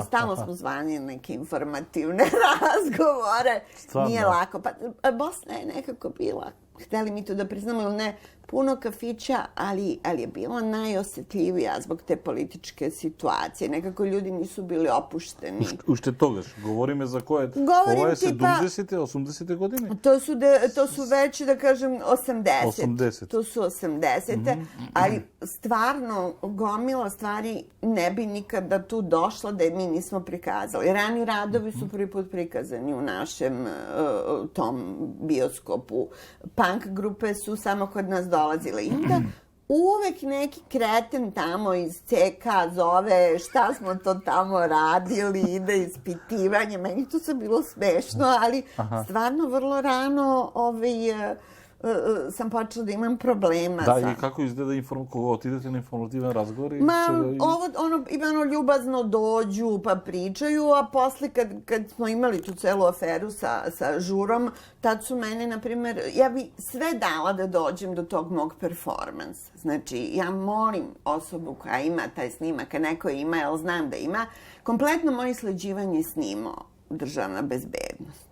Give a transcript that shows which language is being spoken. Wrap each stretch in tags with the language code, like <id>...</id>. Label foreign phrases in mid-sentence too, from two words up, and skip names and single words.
<sr>Stalno smo zvani neke informativne razgovore. Stvarno? Nije lako. Pa Bosna je nekako bila, hteli mi to da priznamo ili ne, puno kafića, ali je bila najosjetljivija zbog te političke situacije. Nekako ljudi nisu bili opušteni.</sr> <mk>Уште тогаш, говориме за кое?</mk> <sr>Govorim</sr> <mk>Ова е</mk> <sr>ti</sr> <mk>70-те, 80-те години?</mk> <sr>To su već, da kažem, 80. 80. To su 80. Ali stvarno gomila stvari ne bi nikada tu došla da je mi nismo prikazali. Rani radovi su prvi put prikazani u našem tom bioskopu. Punk grupe su samo kod nas dolazile. I onda uvek neki kreten tamo iz CK zove šta smo to tamo radili, ide ispitivanje. Meni to se bilo smešno, ali stvarno vrlo rano sam počela da imam problema.</sr> <mk>Да, и како изгледа кога отидете на информативен разговор?</mk> <sr>Ono ljubazno dođu pa pričaju, a posle kad smo imali tu celu aferu sa žurom, tad su mene, na primer, ja bi sve dala da dođem do tog mog performansa. Znači, ja molim osobu koja ima taj snimak, a neko ima, jer znam da ima, kompletno moje sleđivanje snimao Državna bezbednost.</sr>